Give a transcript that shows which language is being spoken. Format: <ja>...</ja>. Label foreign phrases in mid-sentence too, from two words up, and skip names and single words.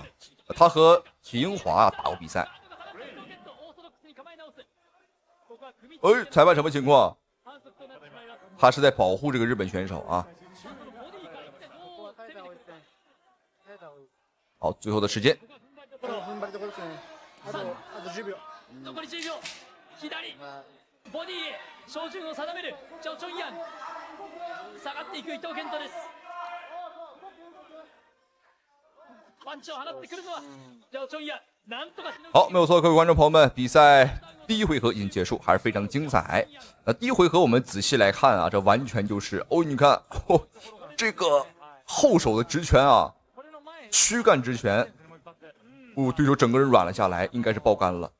<zh>他和许英华啊打过比赛。裁判什么情况？他是在保护这个日本选手啊。好，最后的时间。</zh> <ja>ボディへ照準を定めるジョ・チョンヤン下がっていく伊藤健人ですパンチを放ってくるのはジャオチョンヤ。なんとか</ja> <zh>好，没有错，各位观众朋友们，比赛第一回合已经结束，还是非常精彩。那第一回合我们仔细来看啊，这完全就是你看，这个后手的直拳啊，躯干直拳，对手整个人软了下来，应该是爆肝了。</zh>